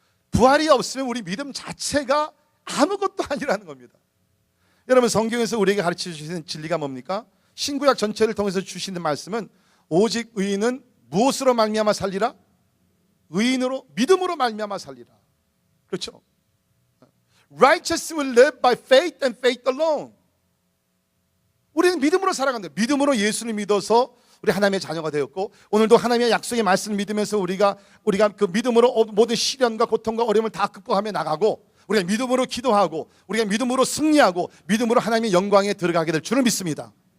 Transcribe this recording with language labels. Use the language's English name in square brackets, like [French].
[Korean] 부활이 없으면 우리 믿음 자체가 아무것도 아니라는 겁니다. 여러분, 성경에서 우리에게 가르쳐 주시는 진리가 뭡니까? 신구약 전체를 통해서 주시는 말씀은 오직 의인은 무엇으로 말미암아 살리라? 의인으로, 믿음으로 말미암아 살리라. 그렇죠? [English] Righteous will live by faith and faith alone. [Korean] 우리는 믿음으로 살아간다. 믿음으로 예수를 믿어서 우리 하나님의 자녀가 되었고, 오늘도 하나님의 약속의 말씀을 믿으면서 우리가 그 믿음으로 모든 시련과 고통과 어려움을 다 극복하며 나가고, 우리가 믿음으로 기도하고, 우리가 믿음으로 승리하고, 믿음으로 하나님의 영광에 들어가게 될 줄을 믿습니다.